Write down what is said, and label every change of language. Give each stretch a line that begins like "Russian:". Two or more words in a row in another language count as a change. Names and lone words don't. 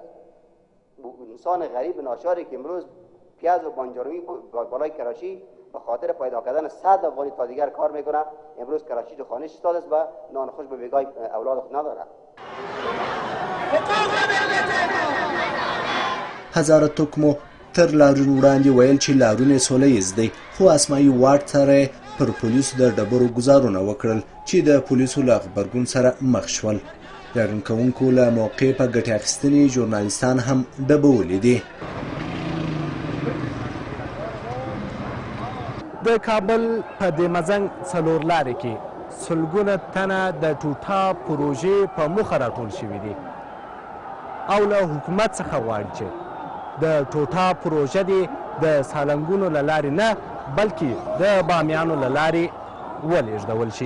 Persian: انسان غریب ناچاری که امروز پیاز و بانجارویی بالای کراچی به خاطر پیدا کردن 100 افغانی تا دیگر کار میکنه، امروز کراچی تو خانه ایستاده است و نان خوش به بیگاه اولاد خود نداره.
Pashto: هزاره توکمو تر لاریون وړاندې ویل چې لاریون سوله ییز دی، خو اسماعي واټ سره پر پولیسو د ډبرو ګزارونه وکړل چې د پولیسو له غبرګون سره مخ شول. لاریون کوونکو له موقع په ګټې اخیستنې ژورنالیستان هم ډبولي دي. د کابل په دې مزنګ څلور لارې کې سلګونه تنه د ټوټا پروژې په موخه راټول شوي دي او له حکومت څخه غواړي چې د ټوټا پروژه دې د سالنګونو له لارې نه بلکې د بامیانو له لارې ولېږدول شي.